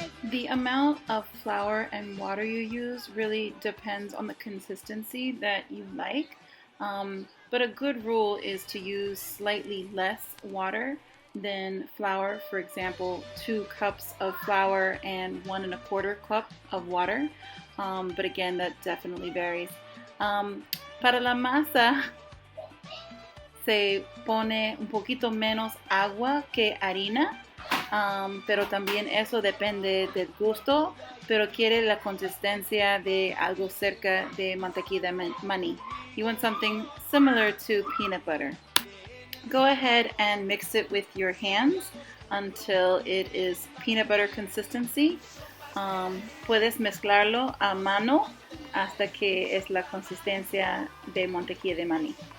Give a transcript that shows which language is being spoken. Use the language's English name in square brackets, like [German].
[English] The amount of flour and water you use really depends on the consistency that you like. But a good rule is to use slightly less water than flour. For example, 2 cups of flour and 1 1/4 cup of water. But again, that definitely varies. [Spanish] Para la masa se pone un poquito menos agua que harina. Pero también eso depende del gusto, pero quiere la consistencia de algo cerca de mantequilla de maní. [English] You want something similar to peanut butter. Go ahead and mix it with your hands until it is peanut butter consistency. [Spanish] Puedes mezclarlo a mano hasta que es la consistencia de mantequilla de maní.